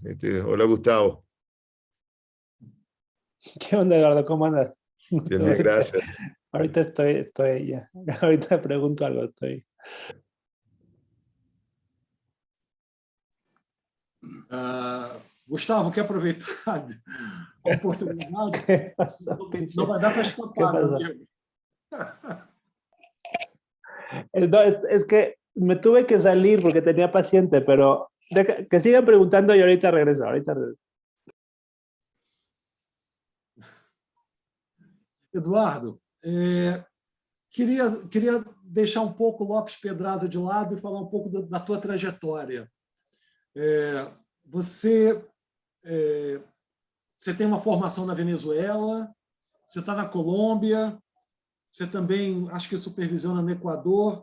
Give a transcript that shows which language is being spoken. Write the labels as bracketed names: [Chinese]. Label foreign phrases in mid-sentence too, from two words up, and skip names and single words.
[Spanish] Hola, Gustavo. ¿Qué onda, Eduardo? ¿Cómo andas? Bien, gracias. Ahorita estoy ya. Ahorita pregunto algo, estoy. Gustavo, [Portuguese] quer aproveitar a oportunidade? [Spanish] ¿Qué pasó, [Portuguese] Não vai dar para [Spanish] ¿Qué [Portuguese] escapar, meu [Spanish] pasó? [Portuguese] amigo. [Spanish] No, es que me tuve que salir porque tenía paciente, pero que sigan preguntando y ahorita regreso. [Portuguese] Eduardo, queria deixar um pouco o Lopes Pedraza de lado e falar um pouco da tua trajetória. Você tem uma formação na Venezuela, você está na Colômbia, você também, acho que supervisiona no Equador.